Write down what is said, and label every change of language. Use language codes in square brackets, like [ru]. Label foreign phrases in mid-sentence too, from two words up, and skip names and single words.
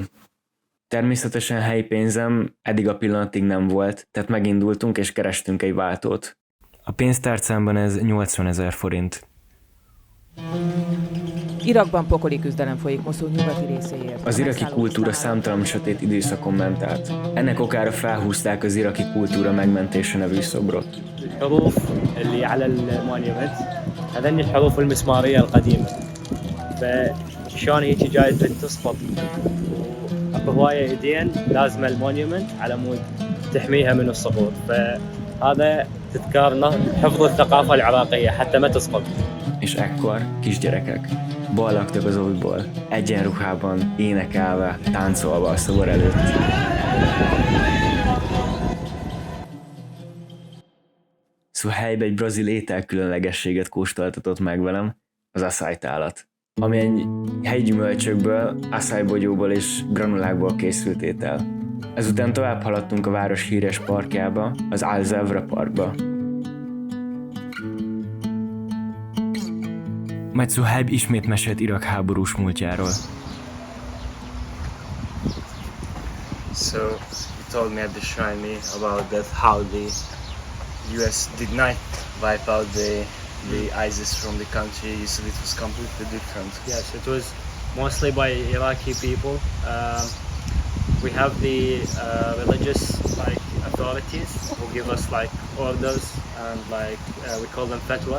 [hu] Természetesen helyi pénzem eddig a pillanatig nem volt, tehát megindultunk és kerestünk egy váltót. A pénztárcámban ez 80 000 forint. Irakban pokoli küzdelem folyik Moszul nyugati részéért. Az iraki kultúra számtalan sötét időszakon ment át. Ennek okára felhúzták az iraki kultúra megmentése nevű szobrot. [ar] الحروف اللي على المونيومنت هذني الحروف المسمارية القديمة فشان هيك جايز تسقط اكو هواية ايدين لازمة المونيومنت على مود تحميها من السقوط فهذا تذكارنا حفظ الثقافة العراقية حتى ما تسقط. [hu] És ekkor kisgyerekek ballagtak az óvból, egyenruhában, énekelve, táncolva a szobor előtt. Szóval helybe egy brazil étel különlegességet kóstoltatott meg velem, az açaí tálat, ami egy helyi gyümölcsökből, açaí bogyóból és granulákból készült étel. Ezután tovább haladtunk a város híres parkjába, az Al-Zevra parkba. Majd Suhaib ismét mesélt Irak háborús múltjáról. [en] So he told me at the shrine about that how the US did not wipe out the ISIS from the country. He said it was completely different. Yes, it was mostly by Iraqi people. We have the religious authorities who give us orders and we call them fatwa.